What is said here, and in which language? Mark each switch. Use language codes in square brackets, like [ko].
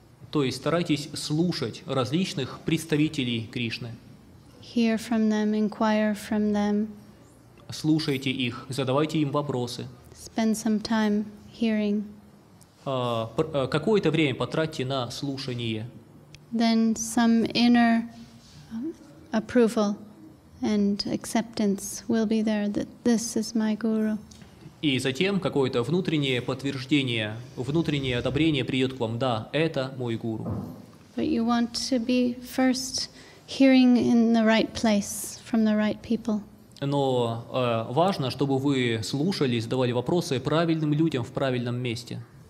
[ru] То есть старайтесь слушать различных представителей Кришны. [en] Hear from them, inquire from them. [ru] Слушайте их, задавайте им вопросы. [en] Spend some time hearing. [ru] Какое-то время потратьте на слушание. [en] Then some inner approval and acceptance will be there that this is my guru. [ru] И затем какое-то внутреннее подтверждение, внутреннее одобрение придет к вам. Да, это мой гуру. [en] But you want to be first hearing in the right place from the right people. [ru] Но важно, чтобы вы слушали и задавали вопросы правильным людям в правильном месте.